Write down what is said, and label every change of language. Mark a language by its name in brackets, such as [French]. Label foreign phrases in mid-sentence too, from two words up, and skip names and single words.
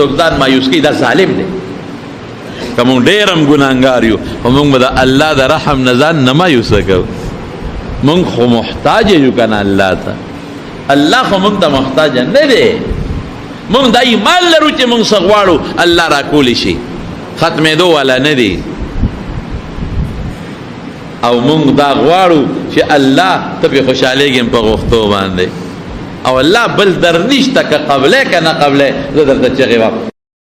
[Pashto] څوک ځان مایوس کوي دا ظالم دی که مونږ ډېر هم ګناهګار یو خو مونږ به د الله د رحم نه ځان نه مایوسه کوو مونږ خو محتاج یو که نه الله ته الله خو مونږ ته محتاج نه دی مونږ دا ایمان لرو چې مونږ څه غواړو الله راکولی شي ختمېدو والا نه دی او مونږ دا غواړو چې الله ته پې خوشحالېږم په غوښتو باندې او الله بل در نشته که قبلی که نه قبلی زه درته چغې وایم